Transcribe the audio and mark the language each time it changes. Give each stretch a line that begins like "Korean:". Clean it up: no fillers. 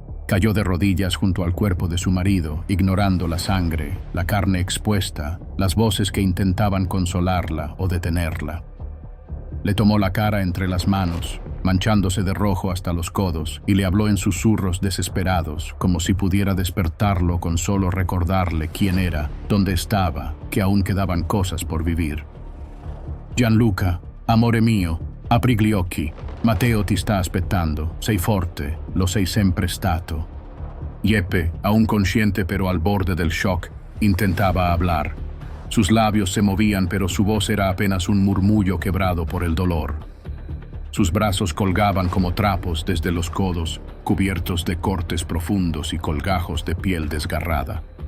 Spanish: Cayó de rodillas junto al cuerpo de su marido, ignorando la sangre, la carne expuesta, las voces que intentaban consolarla o detenerla. Le tomó la cara entre las manos, manchándose de rojo hasta los codos, y le habló en susurros desesperados, como si pudiera despertarlo con solo recordarle quién era, dónde estaba, que aún quedaban cosas por vivir.
Italian: Gianluca, amore mio, apri gli occhi. Matteo ti sta aspettando. Sei forte, lo sei sempre stato.
Spanish: Jeppe, aún consciente pero al borde del shock, intentaba hablar. Sus labios se movían, pero su voz era apenas un murmullo quebrado por el dolor. Sus brazos colgaban como trapos desde los codos, cubiertos de cortes profundos y colgajos de piel desgarrada.